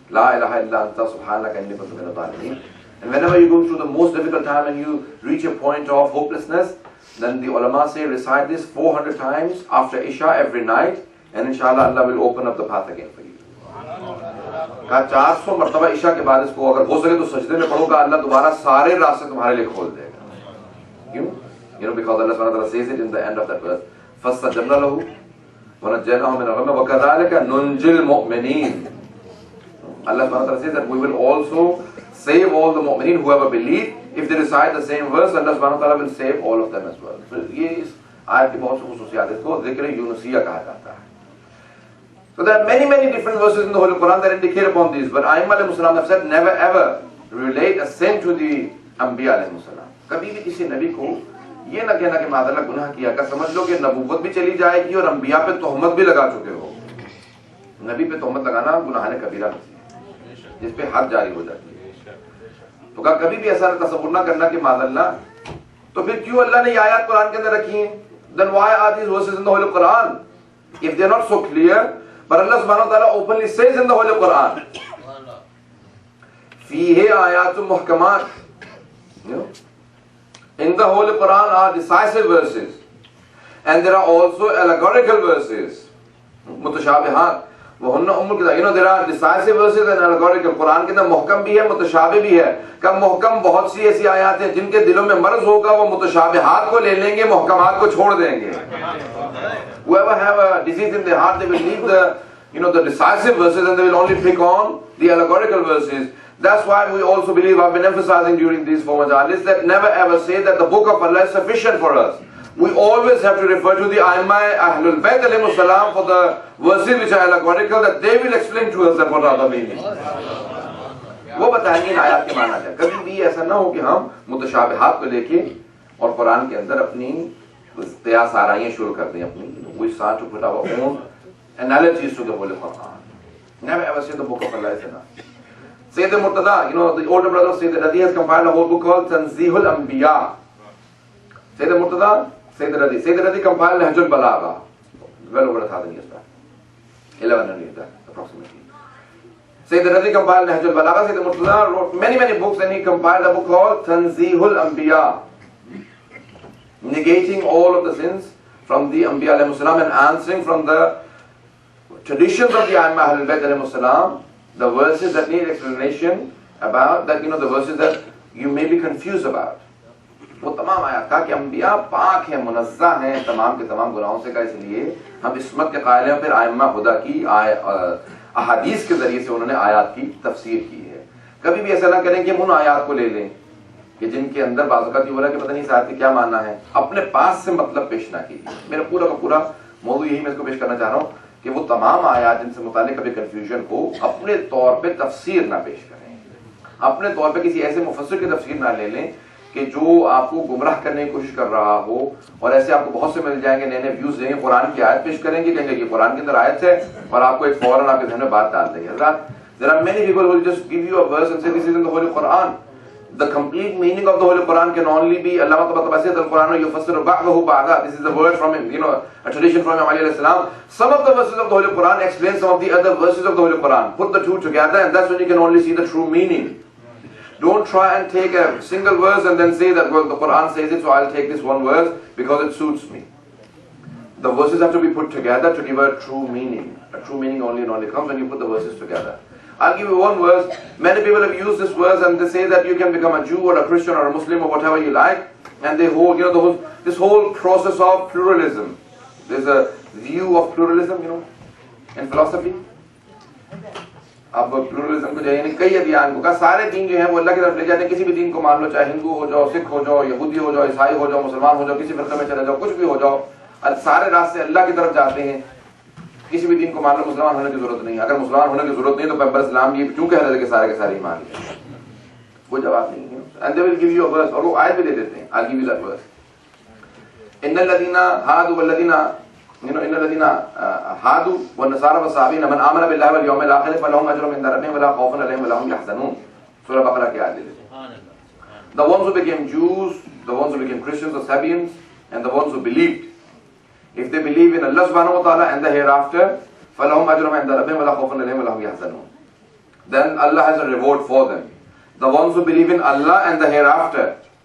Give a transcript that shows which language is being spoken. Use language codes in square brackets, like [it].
[ar] La ilaha illa anta subhanaka inni kuntu minadh dhalimin. [en] And whenever you go through the most difficult time and you reach a point of hopelessness, then the ulama say recite this 400 times after Isha every night, and inshallah Allah will open up the path again for you. [ur] کہا 400 مرتبہ عشاء کے بعد اس کو اگر ہو سکے تو سجدے میں پڑھو گا, اللہ دوبارہ سارے راستے تمہارے لیے کھول دے گا. کیوں؟ [en] Because Allah subhanahu wa ta'ala says it in the end of that verse. [ar] فَاسْتَجَبْنَا لَهُ وَنَجَّيْنَاهُ مِنَ الْغَمِّ وَكَذَلِكَ نُنْجِي الْمُؤْمِنِينَ. [en] Allah subhanahu wa ta'ala says that we will also save all the mu'mineen who ever believe. If they recite the same verse, Allah subhanahu wa ta'ala will save all of them as well. [ur] So یہ اس آیت کی بہت سی خصوصیات, اس کو ذکر یونسیہ کہا جاتا ہے. [en] So there are many different verses in the Holy Quran that indicate upon these, but Aimma alayhi salam have said never ever relate a sin to the Anbiya alayhi salam. [ur] کبھی بھی کسی نبی کو یہ نہ کہنا کہ معاذ گناہ کیا, کہ سمجھ لو کہ نبوت بھی چلی جائے گی اور انبیاء پہ تہمت بھی لگا چکے ہو. نبی پہ تہمت لگانا گناہ کبیرہ ہے جس پہ حد جاری ہو جاتی ہے. تو کہا کبھی بھی ایسا تصور نہ کرنا کہ معاذ اللہ, تو پھر کیوں اللہ نے یہ آیات قرآن کے اندر رکھی ہیں؟ [en] Then why are these verses in the Holy Quran if they are not so clear? But Allah subhanahu wa ta'ala openly says in the Holy Quran, [ar] فِيهِ آيَاتٌ مُحْكَمَاتٌ. [en] In the Holy Quran are decisive verses, and there are also allegorical verses, mutashabihat. There are decisive verses and allegorical. [ur] قرآن کے اندر محکم بھی ہے, متشابہ بھی ہے. کہ محکم بہت سی ایسی آیات ہیں جن کے دلوں میں مرض ہوگا, وہ متشابہات کو لے لیں گے, محکمات کو چھوڑ دیں گے. [en] Whoever have a disease in their heart, they will leave the decisive verses and they will only pick on the allegorical verses. That's why we also believe, I've been emphasizing during these 4 majalis, that never ever say that the book of Allah is sufficient for us. We always have to refer to the Aimma Ahlul Bayt alayhimus salam for the verses which are allegorical, that they will explain to us that what are the meanings. [ur] وہ بتائیں گے ان آیات کے معنی کیا. کبھی بھی ایسا نہ ہو کہ ہم متشابہات کو لے کے اور قرآن کے اندر اپنی قیاس آرائیاں شروع کر دیں اپنی. [en] We start to put our own analogies to the Holy Quran. Never ever say the book of Allah is enough. Sayyid Murtada, the older brother of Sayyid Radi has compiled a whole book called Tanzihul Anbiya. Sayyid Murtada, Sayyid Radi compiled Nahjul Balagha, well over 1,000 years back, 1100 years back approximately. Sayyid Radi compiled Nahjul Balagha. Sayyid Murtada wrote many books, and he compiled a book called Tanzihul Anbiya, negating all of the sins from the Anbiya alayhi salam and answering from the traditions of the Aimma Ahlul Bayt alayhi salam the verses that need explanation about, that the verses that you may be confused about. [ur] وہ تمام آیات کہا کہ انبیاء پاک ہیں, منزہ ہیں تمام کے تمام گناہوں سے, کا اس لیے ہم عصمت کے قائل ہیں. پھر ائمہ خدا کی احادیث کے ذریعے سے انہوں نے آیات کی تفسیر کی ہے. کبھی بھی ایسا نہ کریں کہ ہم ان آیات کو لے لیں کہ جن کے اندر بعض اوقات یہ ہو رہا ہے کہ پتہ نہیں اس آیت کے کیا معنی ہے, اپنے پاس سے مطلب پیش نہ کیجیے. میرا پورا کا پورا موضوع یہی میں اس کو پیش کرنا چاہ رہا ہوں کہ وہ تمام آیات جن سے متعلق کبھی کنفیوژن ہو, اپنے طور پہ تفسیر نہ پیش کریں, اپنے طور پہ کسی ایسے مفسر کی تفسیر نہ لے لیں کہ جو آپ کو گمراہ کرنے کی کوشش کر رہا ہو. اور ایسے آپ کو بہت سے مل جائیں گے, نئے ویوز دیں گے, قرآن کی آیت پیش کریں گے, کہیں گے یہ قرآن کے اندر آیت ہے, اور آپ کو ایک فوراً آپ کے ذہن میں بات ڈال دیں گے. [en] حضرات, there are many people who will just give you a verse and say this is in the Holy Quran. The complete meaning of the Holy Quran can only be, Allama Tabatabai says, [ar] Al-Quran yufassiru ba'dahu ba'da. [en] This is a word from him, a tradition from Imam Ali alayhi salam. Some of the verses of the Holy Quran explain some of the other verses of the Holy Quran. Put the two together and that's when you can only see the true meaning. Don't try and take a single verse and then say that, well, the Quran says it, so I'll take this one verse because it suits me. The verses have to be put together to give a true meaning. A true meaning only comes when you put the verses together. I'll give you one verse. Many people have used this verse and they say that you can become a Jew or a Christian or a Muslim or whatever you like, and they hold, this whole process of pluralism. There's a view of pluralism, in philosophy. [ur] اب pluralism کو یعنی کئی ادیان کو, سارے دین جو ہیں وہ اللہ کی طرف لے جاتے ہیں. کسی بھی دین کو مان لو, چاہے ہندو ہو جاؤ, سکھ ہو جاؤ, یہودی ہو جاؤ, عیسائی ہو جاؤ, مسلمان ہو جاؤ, کسی فرقے میں چلے جاؤ, کچھ بھی ہو جاؤ, سارے راستے اللہ کی طرف جاتے ہیں. کسی بھی دین کو مان لو, مسلمان ہونے کی ضرورت نہیں. اگر مسلمان ہونے کی ضرورت نہیں تو پیغمبر اسلام یہ کیوں کہہ رہے تھے کہ سارے کے سارے ایمان لے؟ کوئی جواب نہیں ہے. [en] And they will give you a verse, [ur] اور وہ آیت بھی دے دیتے ہیں. [en] I'll give you that verse. [ar] ان الذین هادوا والذین you know, إن الذين هادوا والنصارى والصابئين من آمن بالله واليوم الآخر فلهم أجر عند ربهم ولا خوف عليهم ولا هم يحزنون. [ur] سورہ بقرہ کی آیت. [en] The ones who became Jews, the ones who became Christians or Sabians, and the ones who believed, if they believe in Allah subhanahu wa ta'ala and the hereafter, [ar] فَلَهُمْ أَجْرُهُمْ عِنْدَ رَبِّهِمْ وَلَا خَوْفٌ عَلَيْهِمْ وَلَا هُمْ يَحْزَنُونَ. [en] Then Allah has a reward for them. The ones who believe in Allah and the hereafter.